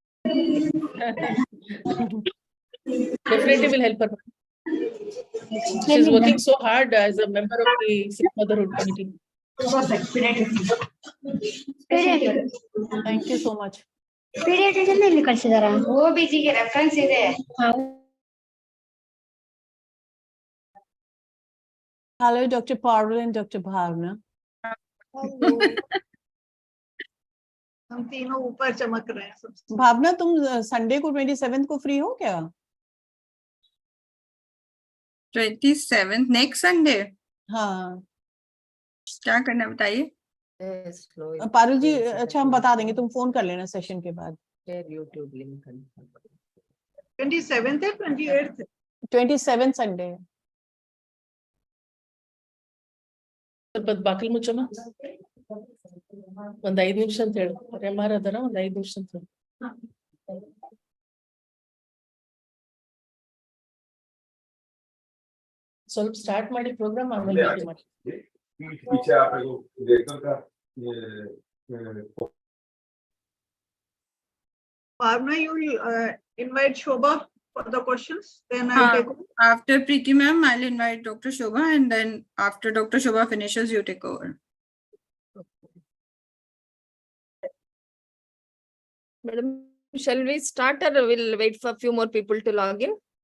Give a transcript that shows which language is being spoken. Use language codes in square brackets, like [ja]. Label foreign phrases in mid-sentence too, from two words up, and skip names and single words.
[en] Definitely will help her. She's working so hard as a member of the Safe Motherhood Committee. Thank you so much. [kn] Pediatrician ಎಲ್ಲಿ ಕಳ್ಸಿದಾರ? OBG ಗೆ reference ಇದೆ. [en] Hello, Dr. Parul and Dr. Bhavna. [hi] हम तीनों ऊपर चमक रहे हैं सबसे। भावना, तुम संडे को 27 को फ्री हो क्या? 27 [en] next Sunday? [hi] हाँ, क्या करना बताइए? पारुल जी, अच्छा हम बता देंगे, तुम फोन कर लेना सेशन के बाद। [en] YouTube link. [hi] 27th है 28th है? 27 संडे। [kn] ಬಾಕಲ್ ಮುಚ್ಚಮ್ಮ ಒಂದ್ 5 ನಿಮಿಷ ಅಂತ ಹೇಳು. MR ಅದರ ಒಂದ್ 5 ನಿಮಿಷ ಅಂತ ಹೇಳು. ಸ್ವಲ್ಪ ಸ್ಟಾರ್ಟ್ ಮಾಡಿ ಪ್ರೋಗ್ರಾಮ್ ಆಮೇಲೆ ಮಾಡಿ. [hi] पीछे आप देखो का [en] Bhavna, you will invite Shobha for the questions, then I'll take over. After Preeti ma'am, I'll invite Dr. Shobha, and then after Dr. Shobha finishes, you take over. Madam, shall we start or we'll wait for a few more people to log in?